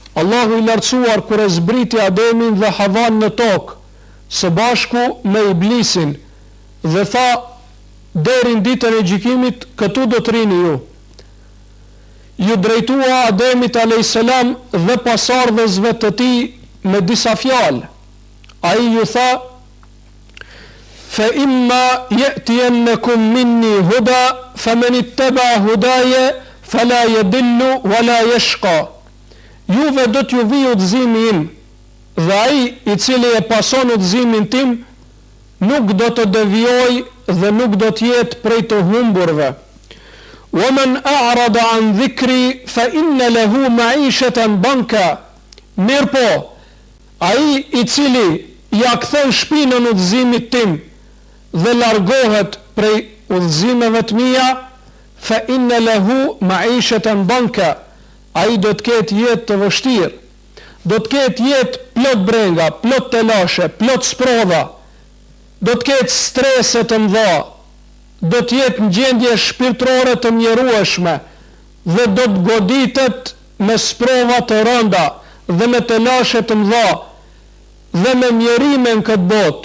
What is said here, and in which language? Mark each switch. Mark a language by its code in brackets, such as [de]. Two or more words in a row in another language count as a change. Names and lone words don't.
[sq] Allahu i lartësuar kur e zbriti Ademin dhe Havan në tokë, së bashku me Iblisin, dhe tha, deri në ditën e gjykimit, këtu do të rini ju. Ju drejtua Ademit a.s. dhe pasardhësve të tij me disa fjalë. Ai ju tha, [ar] فإما يأتينكم مني هدى فمن اتبع هداي فلا يضل ولا يشقى. [sq] Juve do t'ju vijë udhëzimi im, dhe ai i cili e pason udhëzimin tim nuk do të devijojë dhe nuk do të jetë prej të humburve. [ar] وَمَنْ أَعْرَضَ عَنْ ذِكْرِي فَإِنَّ لَهُ مَعِيشَةً بَنْكًا. [sq] Mirë po, ai i cili ja kthen shpinën udhëzimit tim dhe largohet prej udhëzimeve të mia, [ar] فَإِنَّ لَهُ مَعِيشَةً بَنْكًا. [sq] Ai do të ketë jetë të vështirë, do të ketë jetë plot brenga, plot telashe, plot sprova, do të ketë strese të mëdha, do të jetë në gjendje shpirtërore të mjerueshme dhe do të goditet me sprova të rënda dhe me telashe të mëdha dhe me mjerime në këtë botë.